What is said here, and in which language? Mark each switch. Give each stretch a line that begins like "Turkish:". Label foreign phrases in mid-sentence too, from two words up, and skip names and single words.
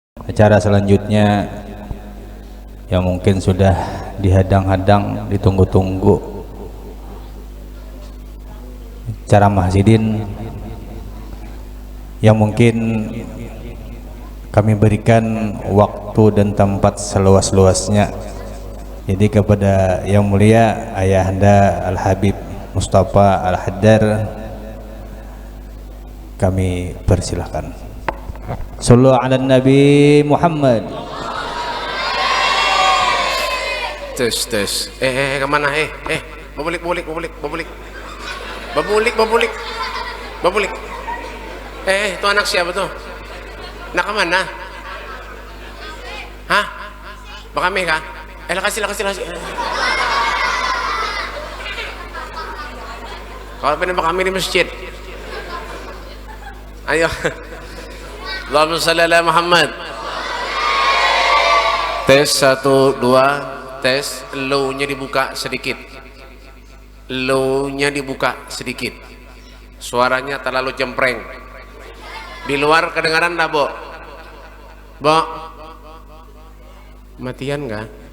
Indonesian: acara selanjutnya yang mungkin sudah dihadang-hadang, ditunggu-tunggu, acara Mahzidin yang mungkin kami berikan waktu dan tempat seluas-luasnya. Jadi kepada yang mulia Ayahanda Al-Habib Mustafa Al-Haddar kami persilahkan.
Arabic: Sallu ala Nabi Muhammad.
Indonesian: Tes. Kemana?
Banjar: Babulik. Itu anak siapa tuh?
Indonesian: Nak kemana? Hah?
Banjar: Bakame kah? Kasih.
Indonesian: Kalau pengen bakame di masjid. Ayo.
Arabic: Allahumma shalli ala Muhammad.
Indonesian: Tes 1 2 tes. Low-nya dibuka sedikit. Suaranya terlalu cempreng. Di luar kedengaran dah, Bo? Matian enggak?